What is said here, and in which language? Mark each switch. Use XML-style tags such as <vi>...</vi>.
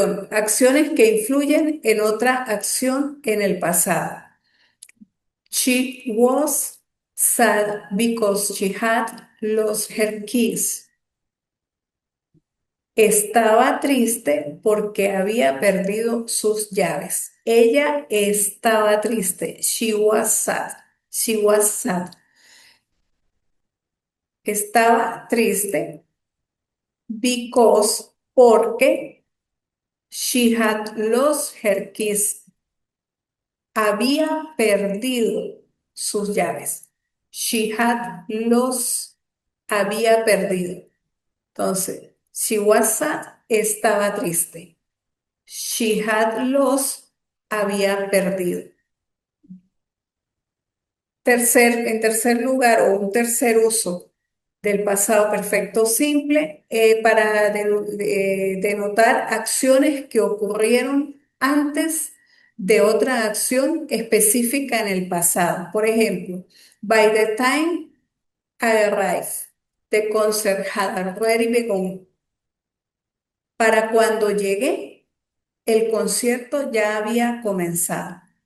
<es>Acciones que influyen en otra acción en el pasado.</es> <en>She was sad because she had lost her keys.</en> <es>Estaba triste porque había perdido sus llaves. Ella estaba triste.</es> <en>She was sad. She was sad.</en> <es>Estaba triste</es> <en>because,</en> <es>porque</es> <en>she had lost her keys.</en> <es>Había perdido sus llaves.</es> <en>She had lost,</en> <es>había perdido. Entonces,</es> <en>she was sad,</en> <es>estaba triste.</es> <en>She had lost,</en> <es>había perdido. En tercer lugar, o un tercer uso del pasado perfecto simple para denotar acciones que ocurrieron antes de otra acción específica en el pasado. Por ejemplo,</es> <en>by the time I arrived, the concert had already begun.</en> <es>Para cuando llegué, el concierto ya había comenzado.</es>